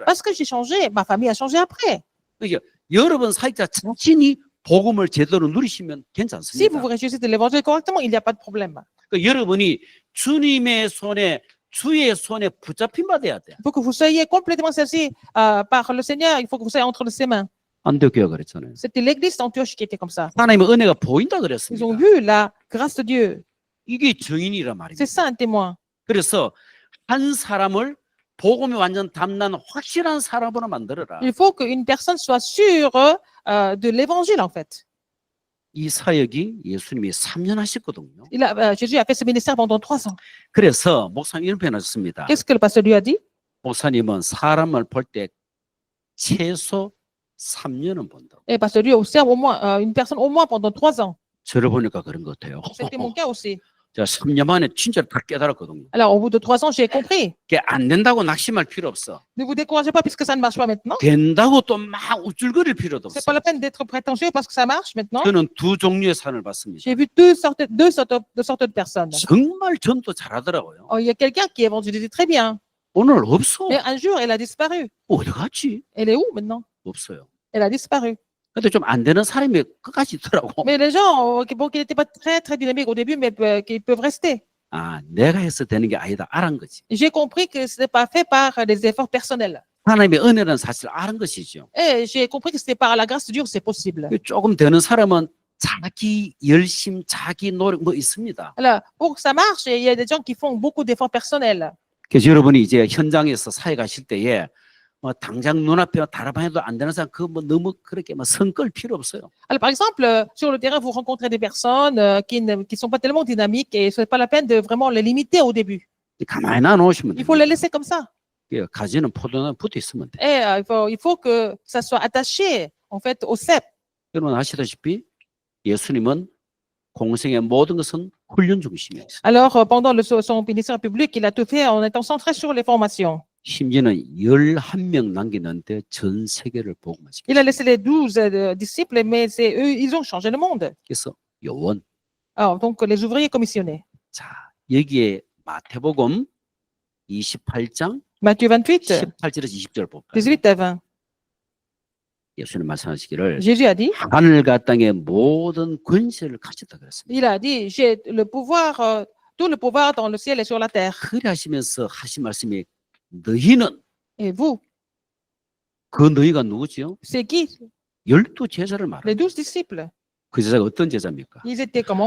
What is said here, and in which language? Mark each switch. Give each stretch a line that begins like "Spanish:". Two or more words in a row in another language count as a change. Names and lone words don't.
French: Parce que j'ai changé, ma famille a changé après.
Korean: 그러니까 여러분 사역자 자신이 복음을 제대로 누리시면
French: Si
Korean: 괜찮습니다.
French: vous réussissez de l'évangile correctement, il n'y a pas de problème.
Korean: 그러니까 여러분이 주님의 손에 주의 손에 붙잡힌 바 돼야 돼.
French: Il faut que vous soyez complètement saisis par le Seigneur. Il faut que vous soyez entre ses mains.
Korean: 안디옥교회가 그랬잖아요.
French: C'était l'église d'Antioche qui était comme ça.
Korean: 하나님의 은혜가 보인다
French: Ils
Korean: 그랬습니다.
French: ont vu la grâce de Dieu.
Korean: 이게 증인이란 말입니다.
French: C'est ça un témoin.
Korean: 그래서 한 사람을 복음이 완전 담난 확실한 사람으로 만들어라.
French: Il faut qu'une personne soit sûre de l'évangile, en fait.
Korean: 이 사역이 예수님이 3년 하셨거든요.
French: Jésus a fait ce ministère pendant 3 ans.
Korean: 그래서 목사님 이런 표현을 했습니다.
French: Qu'est-ce que le pasteur lui a dit?
Korean: 목사님은 사람을 볼 때 최소 3년은 본다.
French: Et le pasteur lui observe au moins une personne au moins pendant 3 ans.
Korean: 저를 보니까 그런 것 같아요.
French: C'était mon cas aussi.
Korean: 제가 3년 만에 진짜 다 깨달았거든요.
French: Alors, au bout de 3 ans, j'ai compris.
Korean: 그게 안 된다고 낙심할 필요 없어.
French: Ne vous découragez pas puisque ça ne marche pas maintenant.
Korean: 된다고 또 막 우쭐거릴 필요도
French: C'est pas
Korean: 없어.
French: la peine d'être prétentieux parce que ça marche maintenant.
Korean: 저는 두 종류의 산을 봤습니다.
French: J'ai vu deux sortes de personnes.
Korean: 정말 전도 잘하더라고요.
French: Oh, il y a quelqu'un qui évangélise très bien.
Korean: 오늘 없어.
French: Mais un jour, elle a disparu.
Korean: 어디 갔지?
French: Elle est où maintenant?
Korean: 없어요.
French: Elle a disparu.
Korean: 근데 좀 안 되는 사람이 끝까지 있더라고.
French: Mais les gens, bon, qui n'étaient pas très, très dynamiques au début, mais qui peuvent rester.
Korean: 아, 내가 해서 되는 게 아니다. 알은 거지.
French: J'ai compris que ce n'est pas fait par des efforts personnels.
Korean: 하나님의 은혜는 사실 알은 것이죠.
French: Et j'ai compris que c'était par la grâce de Dieu que c'est possible.
Korean: 조금 되는 사람은 자기 열심, 자기 노력 뭐 있습니다.
French: Alors, pour que ça marche, il y a des gens qui font beaucoup d'efforts personnels.
Korean: 그래서 여러분이 이제 현장에서 사역하실 때에 뭐 당장 눈앞에 달아봐도 안 되는 사람 그거 뭐 너무 그렇게 뭐 성끌 필요 없어요.
French: Alors, par exemple, sur le terrain, vous rencontrez des personnes qui ne sont pas tellement dynamiques et ce n'est pas la peine de vraiment les limiter au début.
Korean: 가만히 놔놓으시면
French: Il faut les
Korean: 돼요.
French: laisser comme ça.
Korean: 가지는 포도는 붙어 있으면 돼.
French: Et il faut que ça soit attaché, en fait, au cep.
Korean: 여러분 아시다시피 예수님은 공생의 모든 것은 훈련 중심이었어요.
French: Alors, pendant son ministère public, il a tout fait en étant centré sur les formations.
Korean: 심지어는 11명 남기는데 전 세계를 복음화 시켰어요.
French: Il a laissé les 12 disciples, mais c'est eux, ils ont changé le monde.
Korean: 그래서 요원.
French: Alors, donc, les ouvriers commissionnés.
Korean: 자, 여기에 마태복음 28장
French: Matthieu 28,
Korean: 18절에서 20절 볼까요?
French: 18 à 20.
Korean: 예수님 말씀하시기를
French: Jésus a dit,
Korean: 하늘과 땅의 모든 권세를 가졌다 그랬습니다.
French: il a dit, j'ai le pouvoir, tout le pouvoir dans le ciel et sur la terre.
Korean: 그래 하시면서 하신 말씀이 너희는
French: Et vous,
Korean: 그 너희가 누구지요?
French: c'est qui?
Korean: 12 제자를
French: Les
Korean: 말합니다.
French: 12 disciples.
Korean: 그 제자가 어떤 제자입니까?
French: Ils étaient comment?